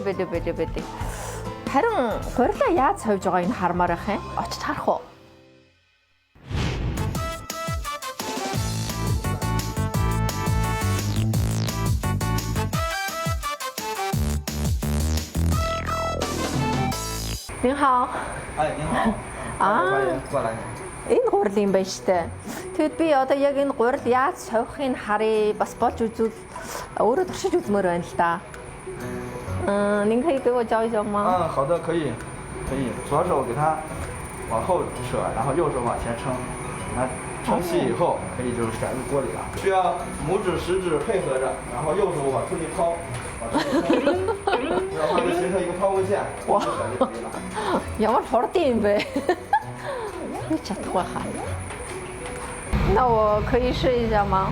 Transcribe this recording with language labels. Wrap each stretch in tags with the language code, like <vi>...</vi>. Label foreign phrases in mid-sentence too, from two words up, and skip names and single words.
<mn>Харин гурилаа яаж сойж байгаа энэ хармаар байх юм? Очиж харах уу?</mn> <zh>你好. 哎，您好。欢迎过来。</zh> <mn>Энэ гурил юм байна штэ. Тэгэд би одоо яг энэ гурил яаж сойхыг харъя, бас болж үзвэл өөрөө туршиж үзмээр байна л да.</mn> <zh>您可以给我教一教吗？好的，可以。左手给它往后扯，然后右手往前撑，它撑细以后可以就是甩入锅里了。需要拇指、食指配合着，然后右手往出一抛，往出一抛，然后就形成一个抛物线，就甩就可以了。</zh> <mn>Ямар хурдан юм бэ? Би чадахгүй хаа.</mn> <zh>那我可以试一下吗？</zh>